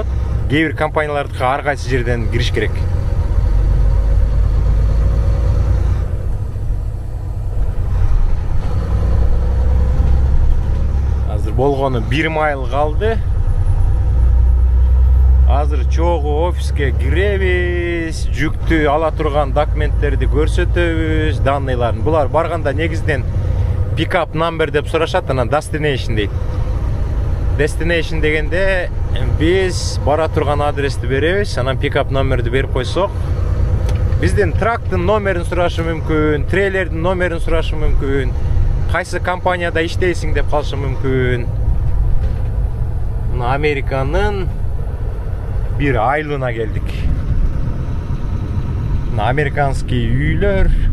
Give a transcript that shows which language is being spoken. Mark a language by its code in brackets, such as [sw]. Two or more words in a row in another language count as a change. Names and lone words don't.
[ky] Кээ бир компаниялардыкы ар кайсы жерден кириш керек. Азыр болгону 1 майл калды. Азыр чогуу офиске киребиз, жүктү ала турган документтерди көрсөтөбүз, данныйларын. Булар барганда негизден [en] pick-up number [ky] деп сурашат, анан destination дейт. Destination дегенде биз бара турган адрести беребиз, анан pick-up номерди берип койсок, бизден трактын номерин сурашы мүмкүн, трейлердин номерин сурашы мүмкүн, кайсы компанияда иштейсиң деп калышы мүмкүн. Мына Американын bir айылына келдик. Мына американский үйлөр.